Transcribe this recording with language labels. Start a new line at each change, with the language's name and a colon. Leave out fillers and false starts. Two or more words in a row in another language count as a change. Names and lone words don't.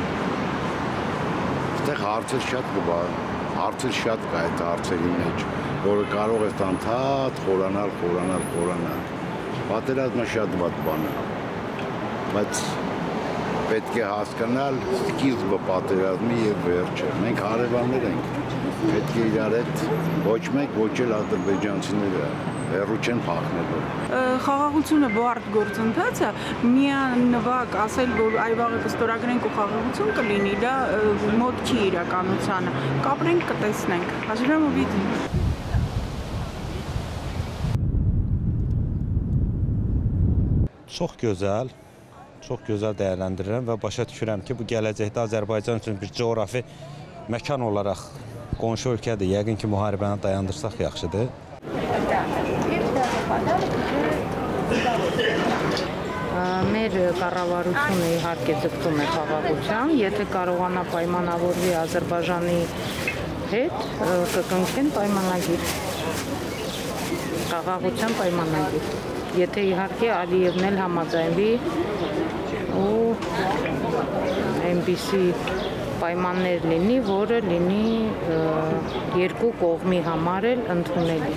Armenian: Այդտեղ հարցեր շատ կբա, հարցեր շատ կա այդ հարցերի մեջ, որը կարող է ընդհանրապես խորանալ։ Պատերազմը շատ վատ բան է, բայց պետք է հասկանալ սկիզբը պատերազմի եւ վերջը։ Մենք հարևաններ ենք, պետք է իրար հետ ոչ մեկ ոչ էլ ադրբեջանցիները հեռու չեն փախնելու։ Խաղաղությունը բարդ գործընթաց է, միանվագ ասել, որ այվաղը կստորագրենք ու խաղաղություն կլինի, դա մոտ չի իրականությանը։ Կապրենք, կտեսնենք։ Հաջորդ увидим։
Azerbaijani: Çox gözəl dəyərləndirirəm və başa düşürəm ki, bu gələcəkdə Azərbaycan üçün bir coğrafi məkan olaraq qonşu ölkədir. Yəqin ki, müharibəni dayandırsaq yaxşıdır.
Armenian: Մեր կառավարությունը իհարկե ձգտում է խաղաղության, եթե կարողանա պայմանավորվի Ադրբեջանի հետ, կկնքեն պայմանագիր, խաղաղության պայմանագիր։ Եթե իհարկե Ալիևն էլ համաձայնվի ու այնպիսի պայմաններ լինի, որը լինի երկու կողմի համար էլ ընդունելի։